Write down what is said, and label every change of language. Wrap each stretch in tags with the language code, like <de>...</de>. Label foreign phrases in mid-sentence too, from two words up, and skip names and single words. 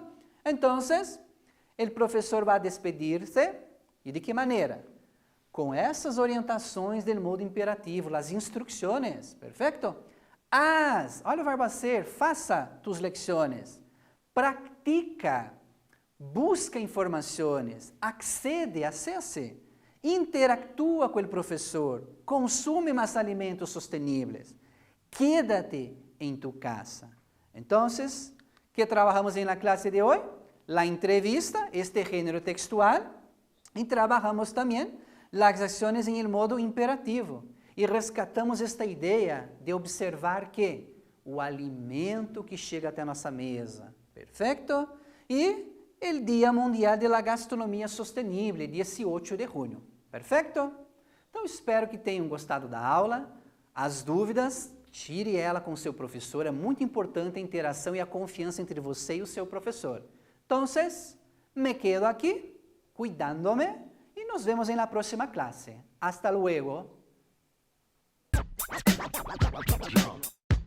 <es>Entonces, el profesor va a despedirse. ¿Y de qué manera? Con esas orientações del modo imperativo, las instrucciones. Perfecto. Haz,</es> <pt>olha o verbo</pt> <es>hacer, faça tus lecciones. Practica. Busca informações, accede, acesse, interactúa</es> <pt>com o professor,</pt> <es>consume mais alimentos sostenibles, quédate em tu casa. Então, ¿qué trabajamos en la clase de hoy? La entrevista, este género textual, y trabajamos también las acciones en el modo imperativo.</es> <pt>E rescatamos esta ideia de observar que o alimento que chega até a nossa mesa, perfeito?</pt> <es>E el Dia Mundial de la Gastronomia Sostenible, 18 de junho.</es> <pt>Perfeito? Então, espero que tenham gostado da aula. As dúvidas, tire ela com o seu professor. É muito importante a interação e a confiança entre você e o seu professor. Então,</pt> <es>me quedo</es> <pt>aqui, cuidando-me, e nos vemos na próxima classe.</pt> <es>Hasta luego.</es>